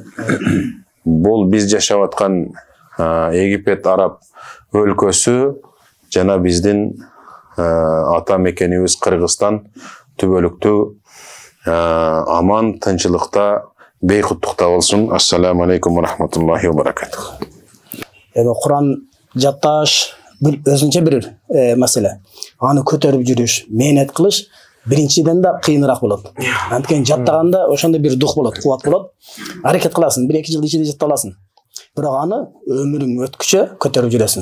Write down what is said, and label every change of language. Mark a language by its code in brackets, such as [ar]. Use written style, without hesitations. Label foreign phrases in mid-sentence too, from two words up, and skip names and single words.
[ky] Бул биз жашап аткан Египет араб өлкөсү жана биздин ата мекенибиз Кыргызстан түбөлүктүү аман, тынчылыкта, бейкуттукта болсун. [ar] السلام عليكم ورحمة الله وبركاته. [ky] Kur'an жатташ өзүнчө бир маселе. Аны көтөрүп жүрүш, мээнет кылыш биринчиден да кыйыныраак болот. Анткени жаттаганда ошондой бир дух болот, кубат болот. Аракет кыласың, 1-2 жыл ичинде жаттап аласың. Бирок аны өмүрүң өткүчө көтөрүп жүрөсүң.